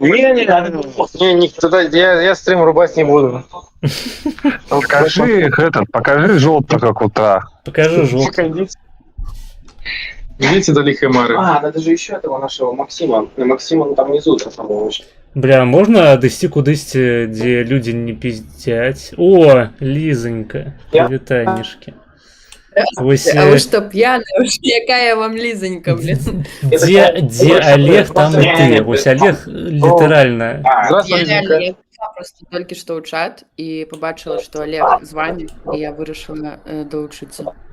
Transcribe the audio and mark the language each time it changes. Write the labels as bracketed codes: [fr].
[ru] Не, туда я стрим рубать не буду. Покажи желтого кота. Покажи желтого. Идите до лихой Мары. Надо же еще этого нашего Максима. Максима там внизу, по-моему. [be] Бля, можна дайсці кудысьці, дзе людзі не пиздзяць? [ru] О, Лизонька, привітанішкі. А вы что, пьяная? Уж якая вам Лизонька, блин? Где Олег, там и ты. Вось Олег литерально. Я просто только что в чат и побачила, что Олег с вами, и я вырашила доучиться.